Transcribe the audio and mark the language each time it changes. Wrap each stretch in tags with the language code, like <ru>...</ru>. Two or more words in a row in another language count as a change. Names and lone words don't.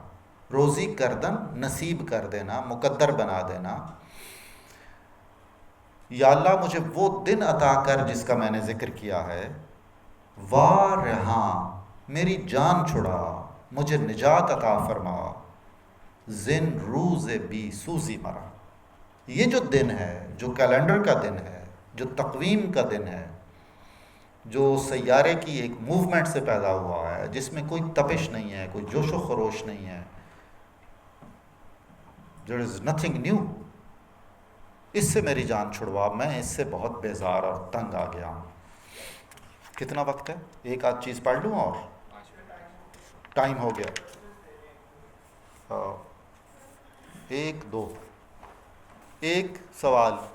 <fa>روزی کردن،</fa> <ur>نصیب کر دینا، مقدر بنا دینا. یا اللہ مجھے وہ دن عطا کر جس کا میں نے ذکر کیا ہے. وارہاں میری جان چھڑا، مجھے نجات عطا فرما.</ur> <fa>زن روز بی سوزی مرا.</fa> <ur>یہ جو دن ہے، جو کیلنڈر کا دن ہے، جو تقویم کا دن ہے، جو سیارے کی ایک موومنٹ سے پیدا ہوا ہے، جس میں کوئی تپش نہیں ہے، کوئی جوش و خروش نہیں ہے.</ur> <en>There is nothing new.</en> <ur>اس سے میری جان چھڑوا، میں اس سے بہت بیزار اور تنگ آ گیا ہوں۔ کتنا وقت ہے؟ ایک آدھ چیز پڑھ لوں اور 5 منٹ۔ ٹائم ہو گیا۔ 1 2 ایک سوال۔</ur>